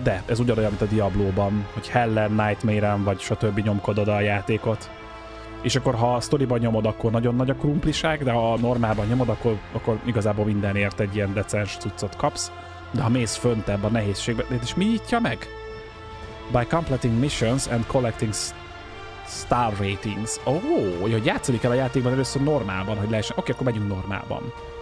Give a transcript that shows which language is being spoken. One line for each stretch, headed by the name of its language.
Hungarian: De ez ugyanolyan, mint a Diablóban, hogy Hellen, Nightmare-en vagy stb. Nyomkodod a játékot. És akkor ha a sztoriban nyomod, akkor nagyon nagy a krumpliság, de ha normálban nyomod, akkor igazából mindenért egy ilyen decens cuccot kapsz. De ha mész föntebb a nehézségbe, és mi nyitja meg?
English: By completing missions and collecting star ratings.
Hungarian: Hogy játszani kell a játékban először normálban, hogy lehessen. Oké, akkor megyünk normálban.